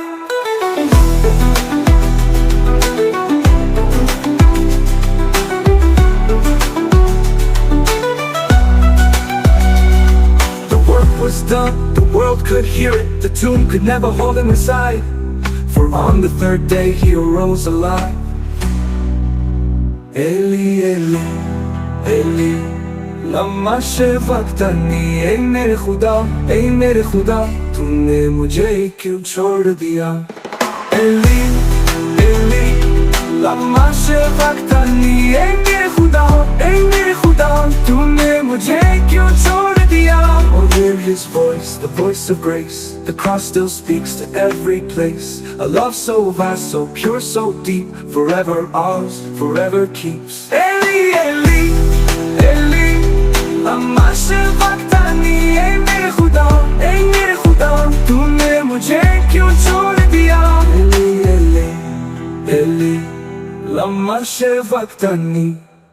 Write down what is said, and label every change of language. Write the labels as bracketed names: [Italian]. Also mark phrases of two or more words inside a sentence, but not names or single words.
[English] Was done, the world could hear it, the tomb could never hold Him inside. For on the third day He arose alive. [Aramaic] Eli, Eli, Eli, lama shebaqtani, [Hindi] ऐ मेरे खुदा, ऐ मेरे खुदा, तूने मुझे क्यों छोड़ दिया। [Aramaic] Eli, Eli, lama shebaqtani, [Hindi] ऐ मेरे खुदा, ऐ मेरे खुदा, तूने मुझे क्यों छोड़ दिया। [English] Oh, hear His voice, the voice of grace. The cross still speaks to every place. A love so vast, so pure, so deep, forever ours, forever keeps. [Aramaic] Eli, Eli, Eli, lama shebaqtani, [Hindi] ऐ मेरे खुदा, ऐ मेरे खुदा, तूने मुझे क्यों छोड़ दिया। [Aramaic] Eli, Eli, Eli, lama shebaqtani.